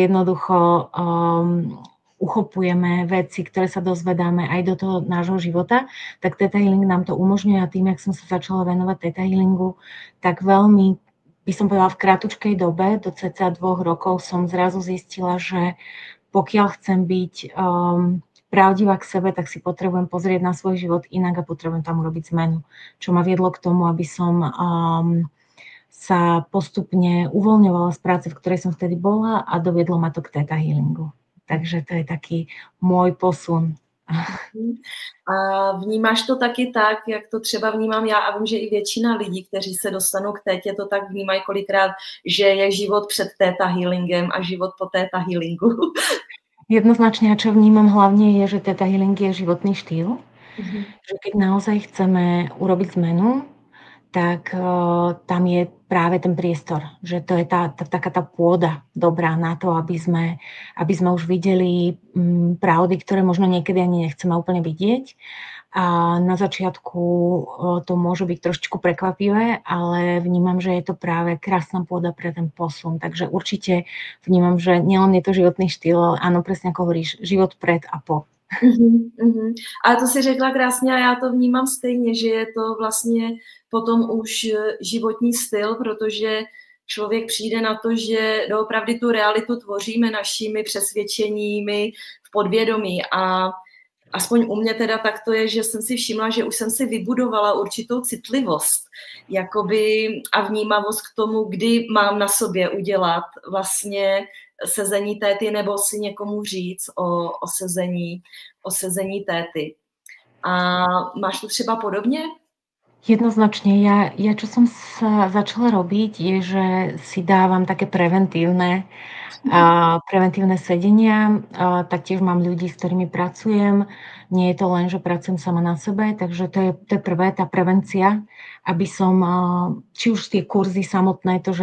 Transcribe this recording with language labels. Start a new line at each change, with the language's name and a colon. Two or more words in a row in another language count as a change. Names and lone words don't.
Slovak: jednoducho uchopujeme veci, ktoré sa dozvedáme aj do toho nášho života, tak Theta Healing nám to umožňuje a tým, jak som sa začala venovať Theta Healingu, tak veľmi, by som povedala, v kratučkej dobe, do cca 2 rokov som zrazu zistila, že pokiaľ chcem byť pravdivá k sebe, tak si potrebujem pozrieť na svoj život inak a potrebujem tam urobiť zmenu. Čo ma viedlo k tomu, aby som sa postupne uvoľňovala z práce, v ktorej som vtedy bola a doviedlo ma to k Theta Healingu. Takže to je taký môj posun.
Czech: A vnímáš to taky tak, jak to třeba vnímám já a vím, že i většina lidí, kteří se dostanou k tétě, to tak vnímají kolikrát, že je život před Theta Healingem a život po Theta Healingu.
Slovak: Jednoznačne, a čo vnímam hlavne je, že Theta Healing je životný štýl. Že keď naozaj chceme urobiť zmenu, tak tam je práve ten priestor. Že to je taká tá pôda dobrá na to, aby sme už videli pravdy, ktoré možno niekedy ani nechceme úplne vidieť. A na začiatku to môže byť trošičku prekvapivé, ale vnímam, že je to práve krásna pôda pre ten posun. Takže určite vnímam, že nielen je to životný štýl, ale áno, presne ako hovoríš, život pred a po.
Czech: Ale to si řekla krásně a já to vnímám stejně, že je to vlastně potom už životní styl, protože člověk přijde na to, že doopravdy tu realitu tvoříme našimi přesvědčeními v podvědomí a aspoň u mě teda tak to je, že jsem si všimla, že už jsem si vybudovala určitou citlivost jakoby, a vnímavost k tomu, kdy mám na sobě udělat vlastně sezení téty nebo si někomu říct o sezení téty. A máš to třeba podobně?
Slovak: Jednoznačne. Ja čo som sa začala robiť, je, že si dávam také preventívne sedenia. Taktiež mám ľudí, s ktorými pracujem. Nie je to len, že pracujem sama na sebe, takže to je prvé, tá prevencia, aby som, či už tie kurzy samotné, to,